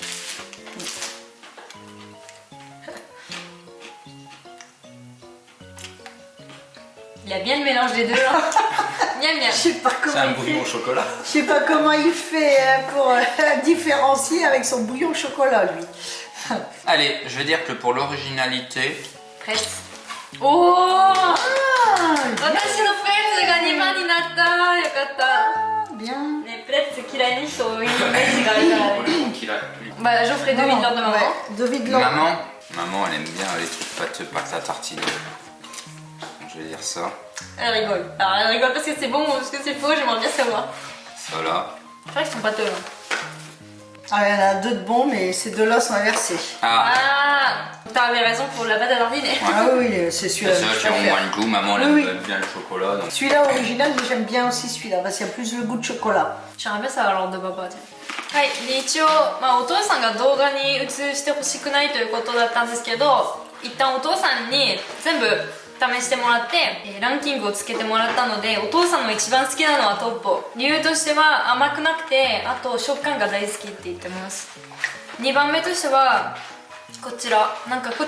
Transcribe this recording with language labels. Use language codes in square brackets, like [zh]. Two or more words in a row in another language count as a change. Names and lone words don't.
[fr] Il a bien le mélange des deux là. Miam miam. Je sais pas comment il fait. au chocolat. Je sais pas comment il fait pour différencier avec son bouillon au chocolat, lui. Allez, je vais dire que pour l'originalité, Prête. Oh Ah, [ja] 私の prête ga 2番になった。よかった。 [fr] bien. [ja] ね、プレッツ嫌いな人多いイメージがあるからね。 [fr] qu'il a. Bah, Geoffrey devine l'ordre de maman. Ouais, devine l'ordre. Maman, elle aime bien les trucs pâteux, pâte à tartiner. Donc, je vais dire ça. Elle rigole. Alors, elle rigole parce que c'est bon ou parce que c'est faux, j'aimerais bien savoir. Ça là. Je crois qu'ils sont pâteux. Hein. Ah, il y en a deux de bons, mais ces deux-là sont inversés. Ah, Ah, t'avais raison pour la pâte à tartiner. Ah oui, c'est celui-là. c'est que vrai je qu'il y a au préfère. moins le goût. Maman, elle Oui, aime bien le chocolat. Donc... Celui-là original, mais j'aime bien aussi celui-là parce qu'il y a plus le goût de chocolat. J'aimerais bien savoir l'ordre de papa. Tiens. [ja] はい、で一応、お父さんが動画に映してほしくないということだったんですけど、一旦お父さんに全部試してもらって、ランキングをつけてもらったので、お父さんの一番好きなのはトッポ。理由としては甘くなくて、あと食感が大好きって言ってます。2番目としてはこちら、なんかこっ